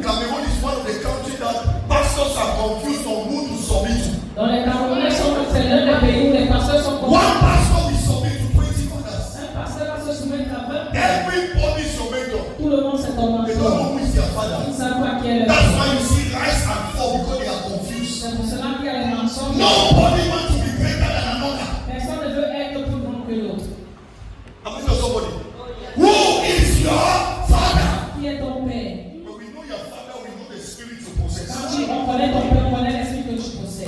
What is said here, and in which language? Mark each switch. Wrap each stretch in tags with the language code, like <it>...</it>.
<en>Cameroon is one of the countries that pastors are confused on who to submit to.</en> <fr>Dans les Camerounais c'est l'un des pays où les pasteurs sont confus.</fr> <en>One pastor will submit to 20 fathers.</en> <fr>Un pasteur va se soumettre à 20.</fr> <en>Everybody is your mentor.</en> <fr>Tout le monde s'est en</fr> <en>They don't know who is their father.</en> <fr>Ils ne savent pas qui est le</fr> <en>That's why you see rise and fall because they are confused.</en> <fr>C'est pour cela qu'il y a les mensonges.</fr> <en>Nobody wants to be greater than another.</en> <fr>Personne ne veut être plus grand que l'autre.</fr> <en>I'm going to somebody. Who is your father?</en> <fr>Qui est ton père?</fr> <en>When we know your father, we know the spirit you possess.</en> <fr>Quand on connaît ton père, on connaît l'esprit que tu possèdes.</fr>